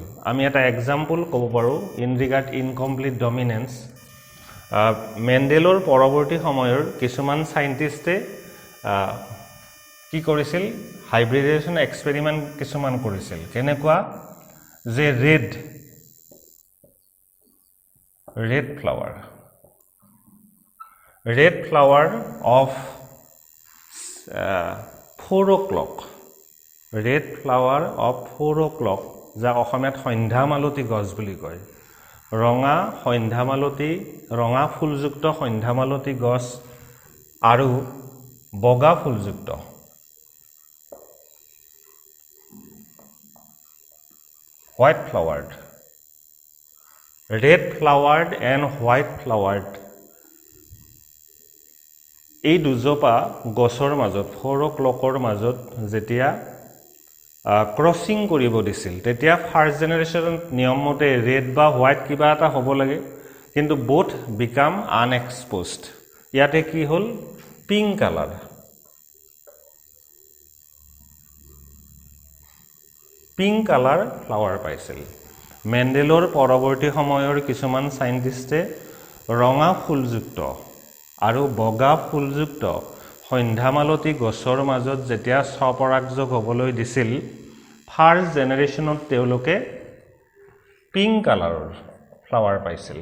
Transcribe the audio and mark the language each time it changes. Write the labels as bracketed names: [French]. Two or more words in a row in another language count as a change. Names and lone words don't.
[Assamese] আমি এটা এক্সাম্পল ক'ব পাৰো [English] in regard incomplete dominance. [Assamese] মেণ্ডেলৰ পৰৱৰ্তী সময়ৰ কিছুমান সাইন্টিস্টে কি কৰিছিল, [English] hybridization experiment [Assamese] কিছুমান কৰিছিল. কেনেকুৱা যে [English] red flower of 4 o'clock. Red flower of 4 o'clock [Assamese] যা অসমীয়াত সন্ধ্যামালতী গছ বুলি কয়. ৰঙা ফুলযুক্ত সন্ধ্যামালতী গছ আৰু বগা ফুলযুক্ত [English] white flowered, red flowered and white flowered [Assamese] এই দুজোপা গছৰ মাজত 4 o'clockৰ মাজত যেতিয়া ক্ৰসিং কৰিব দিছিল তেতিয়া [English] first generation [Assamese] নিয়ম মতে ৰেড বা হোৱাইট কিবা এটা হ'ব লাগে, কিন্তু [English] both become unexposed. [Assamese] ইয়াতে কি হল, [English] pink colour flower [Assamese] পাইছিল. মেণ্ডেলৰ পৰৱৰ্তী সময়ৰ কিছুমান সাইন্টিস্টে ৰঙা ফুলযুক্ত আৰু বগা ফুলযুক্ত সন্ধ্যামালতী গছৰ মাজত যেতিয়া স্বপৰাগযোগ হ'বলৈ দিছিল, [English] first generation [Assamese] তেওঁলোকে [English] pink colour flower [Assamese] পাইছিল.